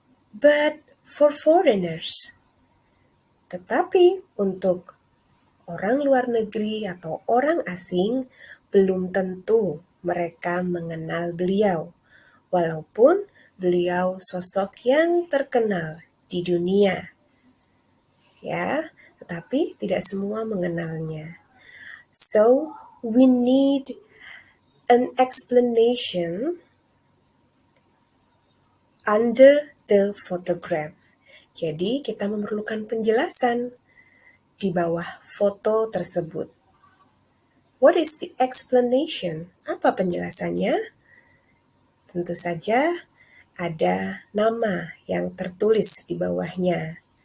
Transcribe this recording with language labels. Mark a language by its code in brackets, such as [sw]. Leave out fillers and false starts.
[en] But for foreigners, [id] tetapi untuk orang luar negeri atau orang asing, belum tentu mereka mengenal beliau, walaupun beliau sosok yang terkenal di dunia. Ya, tetapi tidak semua mengenalnya. [en] So, we need an explanation under the photograph. [id] Jadi, kita memerlukan penjelasan di bawah foto tersebut. [en] What is the explanation? [id] Apa penjelasannya? Tentu saja ada nama yang tertulis di bawahnya.